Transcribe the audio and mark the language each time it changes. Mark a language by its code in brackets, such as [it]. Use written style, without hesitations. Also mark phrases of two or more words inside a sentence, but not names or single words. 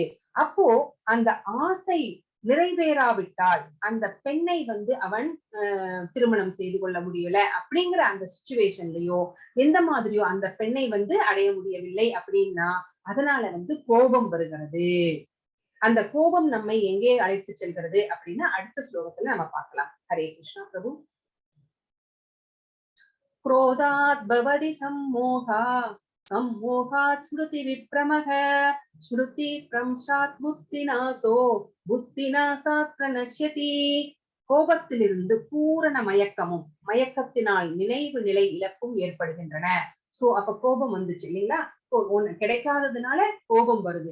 [ta] அப்போ அந்த ஆசை நிறைவேறாவிட்டால் அந்த பெண்ணை வந்து அவன் திருமணம் செய்து கொள்ள முடியல அப்படிங்கிற அந்த சிச்சுவேஷன்லயோ எந்த மாதிரியோ அந்த பெண்ணை வந்து அடைய முடியவில்லை அப்படின்னா அதனால வந்து கோபம் வருகிறது. அந்த கோபம் நம்மை எங்கே அழைத்து செல்கிறது அப்படின்னா அடுத்த ஸ்லோகத்துல நம்ம பார்க்கலாம். ஹரே கிருஷ்ணா பிரபு. [sa] क्रोधात् भवति सम्मोहा सम्मोहात् स्मृति विप्रमः श्रुति भ्रंशात् बुद्धिनाशो बुद्धिनाशात् प्रणश्यति. [ta] கோபத்திலிருந்து பூரண மயக்கமும், மயக்கத்தினால் நினைவு நிலை இழப்பும் ஏற்படுகின்றன. சோ அப்ப கோபம் வந்துச்சு இல்லைங்களா? ஒண்ணு கிடைக்காததுனால கோபம் வருது.